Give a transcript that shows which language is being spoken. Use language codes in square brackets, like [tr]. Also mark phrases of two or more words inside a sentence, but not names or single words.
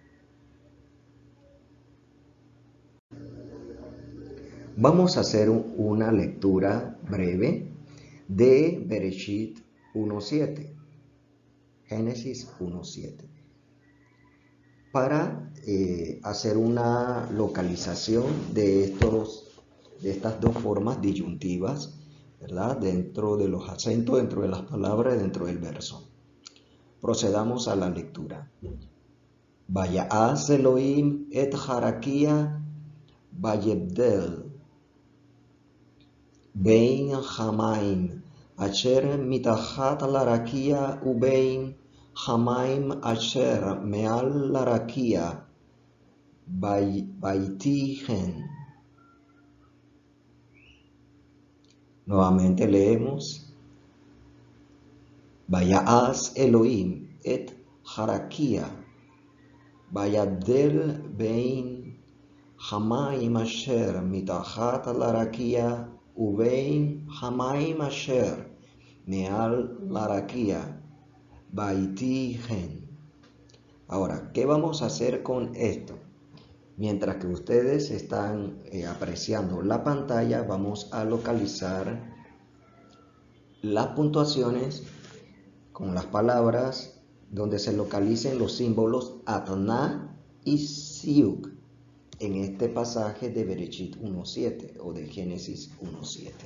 [es] Vamos a hacer una lectura breve de Bereshit 1.7, Génesis 1.7, para hacer una localización de estas dos formas disyuntivas, ¿verdad? Dentro de los acentos, dentro de las palabras, dentro del verso. Procedamos a la lectura. [he] ויעש אלהים את הרקיע ויבדל בין המים אשר מתחת לרקיע ובין המים אשר מעל לרקיע ויהי כן. [es] Nuevamente leemos. [he] ויעש אלהים את הרקיע ויבדל בין המים אשר מתחת לרקיע ובין המים אשר מעל לרקיע ויהי כן. [es] Ahora, ¿qué vamos a hacer con esto? Mientras que ustedes están apreciando la pantalla, vamos a localizar las puntuaciones con las palabras donde se localicen los símbolos Adná y Siuk en este pasaje de Bereshit 1.7 o de Génesis 1.7.